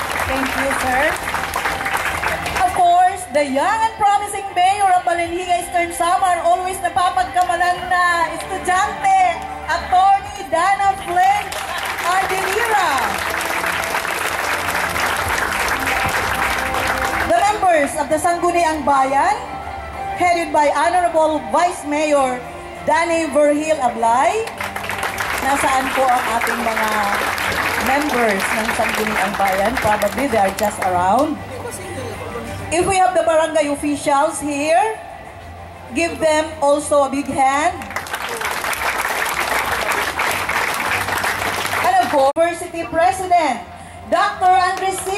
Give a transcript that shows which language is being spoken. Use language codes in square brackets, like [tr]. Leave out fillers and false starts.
[en] Thank you, sir. Of course, the young and promising Mayor of Balenhiga Eastern Samar, always [tl] napapagkamalan na estudyante, [en] Attorney Dana Flynn Ardelira. The members of the Sangguniang Bayan, headed by Honorable Vice Mayor Danny Verhil Ablay. [tl] Nasaan po ang ating mga members ng Sangguniang Bayan? [en] Probably they are just around. If we have the barangay officials here, give them also a big hand. And of course, University President Dr. Andres C.